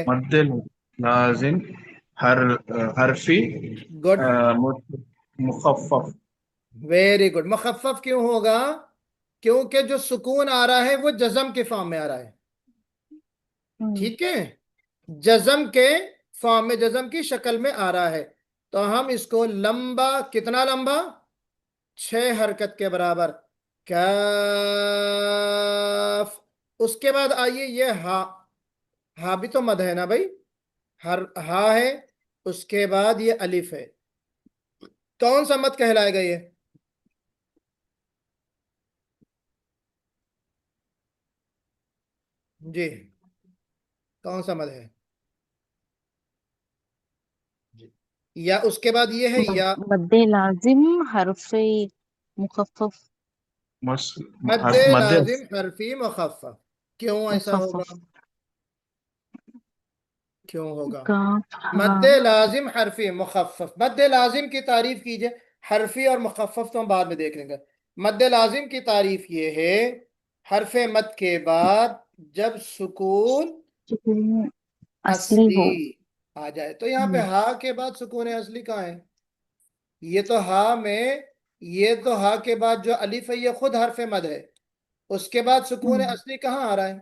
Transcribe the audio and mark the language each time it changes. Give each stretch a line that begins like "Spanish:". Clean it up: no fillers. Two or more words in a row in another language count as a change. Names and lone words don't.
Urdu: مدے لازم ہر حرفی गुड, मुखफ़फ़।
English: very good.
Urdu: مخفف کیوں ہوگا? کیونکہ جو سکون آ رہا ہے وہ جزم کے فارم میں آ رہا ہے. हम्म। ٹھیک ہے، جزم کے فارم میں جزم کی شکل میں آ رہا ہے، تو ہم اس کو لمبا، کتنا لمبا؟ 6 حرکت کے برابر، کاف۔ اس کے بعد آئیے یہ ہا، ہا بھی تو مد ہے نا بھائی، ہا ہے، اس کے بعد یہ الف ہے، کون سا مد کہلائے گا یہ؟ جی کون سا مد ہے؟ جی یا اس کے بعد یہ ہے یا مد لازم حرف مخفف مد مد لازم حرفی مخفف، کیوں ایسا ہوگا؟ مخفف کیوں ہوگا؟ کاف مد ہاں لازم حرفی مخفف، مد لازم کی تعریف کیجئے، حرفی اور مخفف تو ہم بعد میں دیکھ لیں گے۔ مد لازم کی تعریف یہ ہے حرف مد کے بعد جب سکون سکون اصلی ہو۔ اصلی آ جائے، تو یہاں پہ ہا کے بعد سکون اصلی کہاں ہے؟ یہ تو ہا میں، یہ تو ہا کے بعد جو الف ہے یہ خود حرف مد ہے، اس کے بعد سکون اصلی کہاں آ رہا ہے؟